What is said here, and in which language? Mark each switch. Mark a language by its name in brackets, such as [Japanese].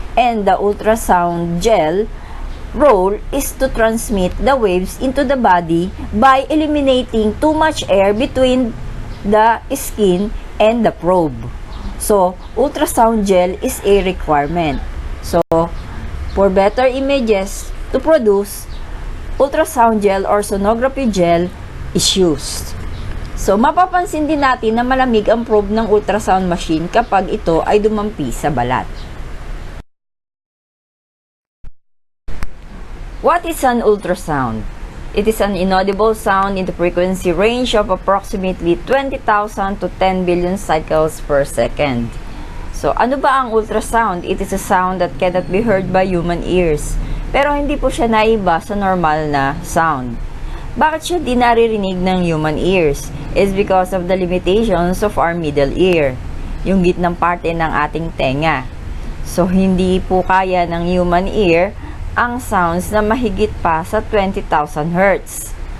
[English] And the ultrasound gel role is to transmit the waves into the body by eliminating too much air between the skin and the probe. So, ultrasound gel is a requirement. So, for better images to produce, ultrasound gel or sonography gel is used. [Filipino] So, mapapansin din natin na malamig ang probe ng ultrasound machine kapag ito ay dumampi sa balat. [English] What is an ultrasound? It is an inaudible sound in the frequency range of approximately 20,000 to 10 billion cycles per second. [Filipino] So, ano ba ang ultrasound? [English] It is a sound that cannot be heard by human ears. [Filipino] Pero hindi po siya naiba sa normal na sound. Bakit siya di naririnig ng [English] human ears? It's because of the limitations of our middle ear, [Filipino] yung gitnang parte ng ating tenga. So, hindi po kaya ng human ear ang sounds na mahigit pa sa 20,000 Hz.